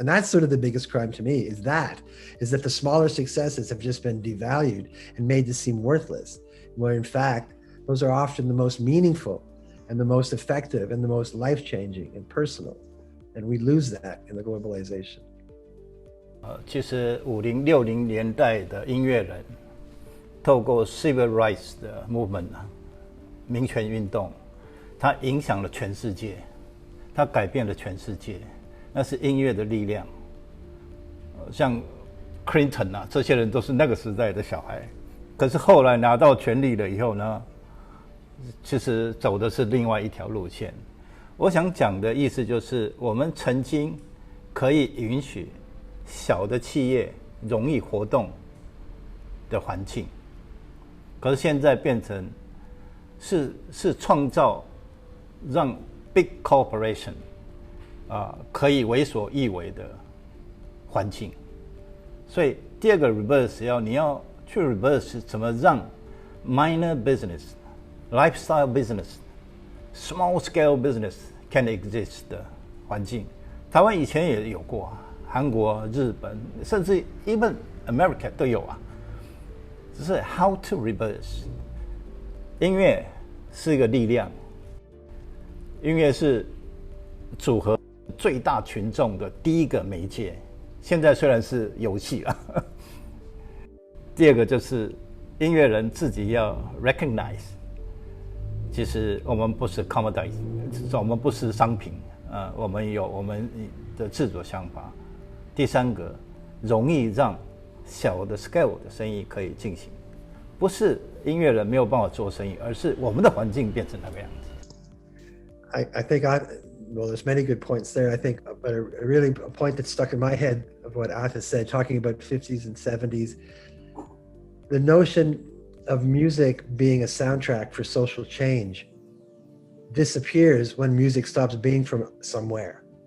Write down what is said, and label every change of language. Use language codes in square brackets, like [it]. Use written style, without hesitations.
[en] And that's sort of the biggest crime to me, is that the smaller successes have just been devalued and made to seem worthless, where in fact those are often the most meaningful and the most effective and the most life-changing and personal, and we lose that in the globalization. [zh] 其实50、60年代的音乐人，透过 civil rights 的 movement 民权运动，它影响了全世界，它改变了全世界，那是音乐的力量。像 Clinton 啊，这些人都是那个时代的小孩，可是后来拿到权力了以后呢，其实走的是另外一条路线。我想讲的意思就是，我们曾经可以允许小的企业容易活动的环境，可是现在变成是创造让 big corporation 可以为所欲为的环境。所以第二个 reverse 你要去 reverse 怎么让 [en] minor business、lifestyle business、small scale business can exist [zh] 的环境。台湾以前也有过啊，韩国、日本，甚至 even America 都有啊。只是 [en] how to reverse。 [zh] 音乐是一个力量，音乐是组合最大群众的第一个媒介。现在虽然是游戏了，第二个就是音乐人自己要 recognize， 其实我们不是 commodity， 我们不是商品，我们有我们的自主想法。第三个，容易让小的 scale 的生意可以进行，不是音乐人没有办法做生意，而是我们的环境变成那个样子。 [en] I think well, there's many good points there. I think, but a point that stuck in my head of what Atta said, talking about 50s and 70s, the notion of music being a soundtrack for social change disappears when music stops being from somewhere.